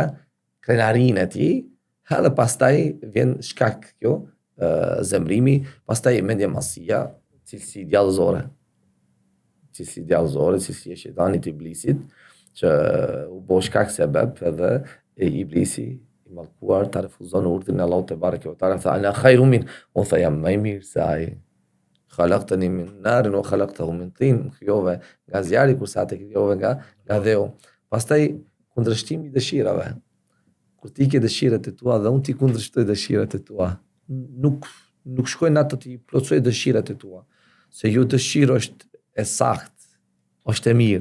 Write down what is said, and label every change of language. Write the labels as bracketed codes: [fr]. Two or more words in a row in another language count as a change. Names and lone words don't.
[sq] Krenarinë e tij, edhe pastaj vjen shkak kjo, zemrimi, pastaj mendja masia, cilësi djallëzore, cilësi e shejtanit iblisit, që u bë shkak sebeb edhe iblisi i mallkuar ta refuzon urdhrin e Allahut [ar] تبارك وتعالى, [sq] tha [ar] أنا خير من, [sq] unë tha jam më i mirë se ai. [ar] خلقتني من نار وخلقته من طين, [sq] krijove nga zjarri kurse atë krijove nga dheu. Pastaj kundërshtimi i dëshirave. Kur ti ke dëshirat e tua dhe unë ti kundërshtoj dëshirat e tua, nuk shkojnë ato ti plotësoj dëshirat e tua. Se ju dëshirë është e saktë, është e mirë.